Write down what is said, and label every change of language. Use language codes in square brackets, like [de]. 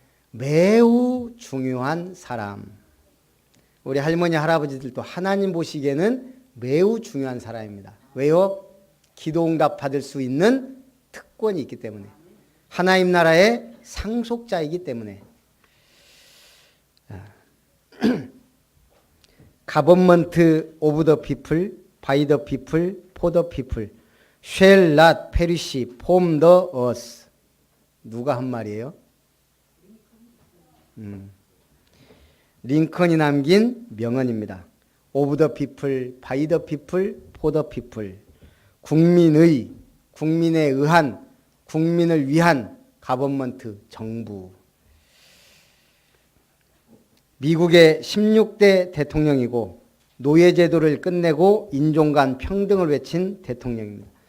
[ko] 매우 중요한 사람. 우리 할머니 할아버지들도 하나님 보시기에는 매우 중요한 사람입니다. 왜요? 기도 응답 받을 수 있는 특권이 있기 때문에. 하나님 나라의 상속자이기 때문에. [en] Government of the people, by the people, for the people, shall not perish from the earth. [ko] 누가 한 말이에요? 링컨이 남긴 명언입니다. [en] Of the people, by the people, for the people. [ko] 국민의, 국민에 의한, 국민을 위한 가버먼트, 정부. 미국의 16대 대통령이고 노예제도를 끝내고 인종 간 평등을 외친 대통령입니다.